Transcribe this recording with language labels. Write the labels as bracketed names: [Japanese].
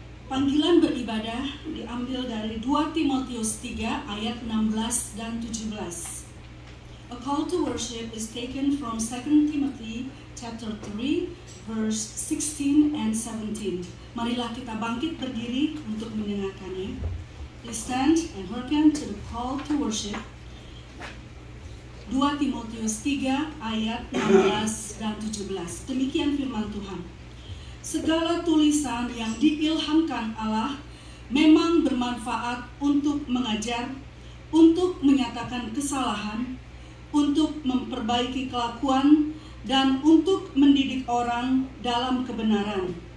[Indonesian] Panggilan beribadah diambil dari 2 Timotius 3 ayat 16 dan 17. [English] A call to worship is taken from 2 Timothy chapter 3 verse 16 and 17. [Indonesian] Marilah kita bangkit berdiri untuk mendengarkannya. [English] Please stand and hearken to the call to worship. [Indonesian] 2 Timotius 3 ayat 16 dan 17. Demikian firman Tuhan. Segala tulisan yang diilhamkan Allah memang bermanfaat untuk mengajar, untuk menyatakan kesalahan, untuk memperbaiki kelakuan, dan untuk mendidik orang dalam kebenaran.